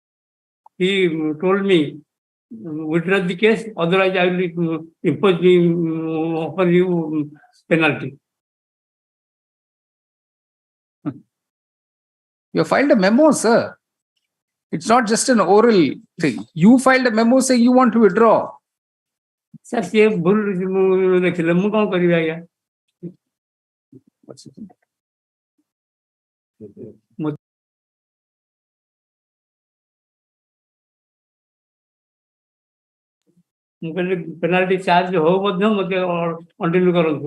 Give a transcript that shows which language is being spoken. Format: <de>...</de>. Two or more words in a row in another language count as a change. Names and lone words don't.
<en>He told me withdraw the case, otherwise I will impose the upon you penalty. You filed a memo, sir. It's not just an oral thing. You filed a memo saying you want to withdraw. Sir,</en> <or>ସେ ଭୁଲ ଲେଖିଲେ ମୁଁ କଣ କରିବି ଆଜ୍ଞା? ମୁଁ କହିଲି</or> <en>penalty charge</en> <or>ହଉ ମଧ୍ୟ ମୋତେ କଣ୍ଟିନ୍ୟୁ କରନ୍ତୁ।</or>